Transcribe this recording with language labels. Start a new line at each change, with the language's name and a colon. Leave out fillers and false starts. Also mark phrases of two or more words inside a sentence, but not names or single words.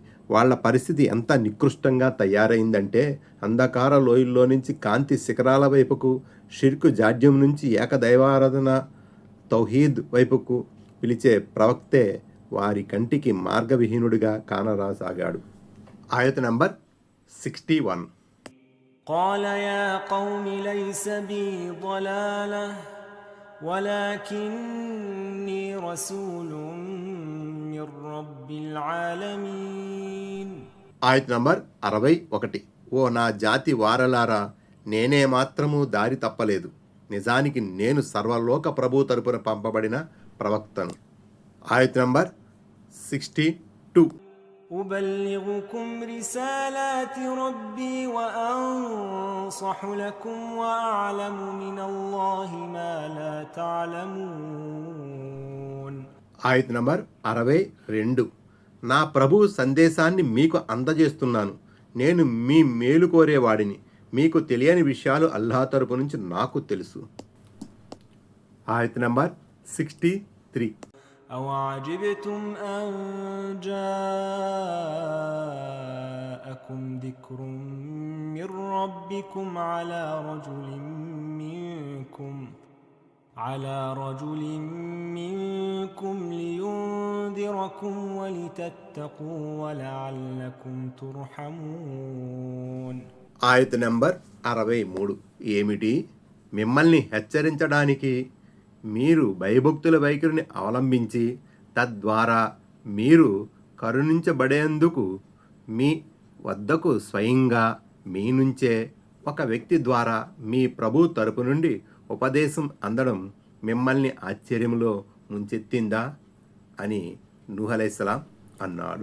Telugu: వాళ్ళ పరిస్థితి ఎంత నికృష్టంగా తయారైందంటే అంధకార లోయల్లో నుంచి కాంతి శిఖరాల వైపుకు, షిర్కు జాడ్యం నుంచి ఏకదైవారాధన తౌహీద్ వైపుకు పిలిచే ప్రవక్తే వారి కంటికి మార్గవిహీనుడిగా కానరాసాగాడు. ఆయత నంబర్ 61.
Arabic: قال يا قوم ليس بي ضلالة ولكني رسول من رب العالمين.
Telugu: ఆయత నంబర్ 61. ఓ నా జాతి వారలారా, నేనే మాత్రము దారి తప్పలేదు. నిజానికి నేను సర్వలోక ప్రభు తరపున పంపబడిన ప్రవక్తను. ఆయత నంబర్ 62.
Arabic: أبلغكم رسالات ربي وأنصح لكم وأعلم من الله ما لا تعلمون.
Telugu: ఆయత నంబర్ 62. నా ప్రభు సందేశాన్ని మీకు అందజేస్తున్నాను. నేను మీ మేలు కోరేవాడిని. మీకు తెలియని విషయాలు అల్లాహ్ తరపు నుంచి నాకు తెలుసు. ఆయత నంబర్ 63.
Arabic: أوعجبتم أن جاءكم ذكر من ربكم على رجل منكم لينذركم ولتتقوا ولعلكم ترحمون.
Telugu: ఆయత నంబర్ 63. ఏమిటి? మిమ్మల్ని హెచ్చరించడానికి మీరు భయభక్తుల వైఖరిని అవలంబించి తద్వారా మీరు కరుణించబడేందుకు మీ వద్దకు స్వయంగా మీ నుంచే ఒక వ్యక్తి ద్వారా మీ ప్రభు తరపు నుండి ఉపదేశం అందడం మిమ్మల్ని ఆశ్చర్యంలో ముంచెత్తిందా అని నూహ్ అలైహిస్సలాం అన్నాడు.